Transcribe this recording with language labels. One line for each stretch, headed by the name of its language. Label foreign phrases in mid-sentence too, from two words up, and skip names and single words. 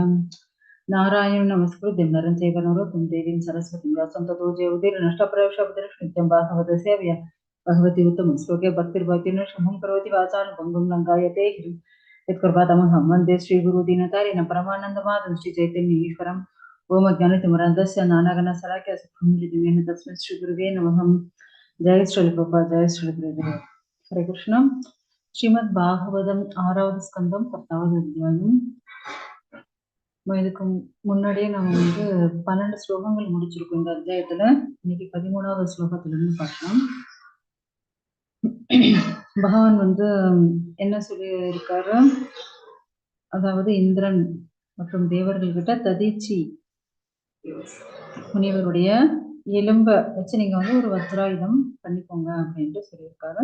Sanskrit: नारायण नमस्कृत्य नरं चैव नरोत्तमं देवीं सरस्वतीं व्यासं ततो जयमुदीर्नष्टप्रायशब्दनिष्ठित्यं भागवत सेव्य भगवती उत्तमं श्लोके भक्तिर्भक्तिर्नशमं करोति वाचानुपङ्गुं लङ्घयते गिरिं यत्कृपातमहं वन्दे श्रीगुरुदीनतारिणं परमानन्दमाधवं श्रीचैतन्येश्वरम्। ओम ज्ञानतिमिरान्धस्य ज्ञानागणशलाकया चक्षुरुन्मीलितं तस्मै श्रीगुरुवे नमः। जय श्री प्रभुपाद, जय श्री गुरुदेव। हरे कृष्ण।
Tamil: ஸ்ரீமத் பாகவதம் 6வது ஸ்கந்தம் 10வது அத்தியாயம். இதுக்கு முன்னாடியே நம்ம 12 ஸ்லோகங்கள் முடிச்சிருக்கோம் இந்த அத்தியாயத்துல. இன்னைக்கு 13வது ஸ்லோகத்துல இருந்து பார்க்கலாம். பகவான் என்ன சொல்லி இருக்காரு, அதாவது இந்திரன் மற்றும் தேவர்கள் கிட்ட ததீச்சி முனிவருடைய எலும்ப வச்சு நீங்க ஒரு வஜ்ராயுதம் பண்ணிக்கோங்க அப்படின்ட்டு சொல்லியிருக்காரு.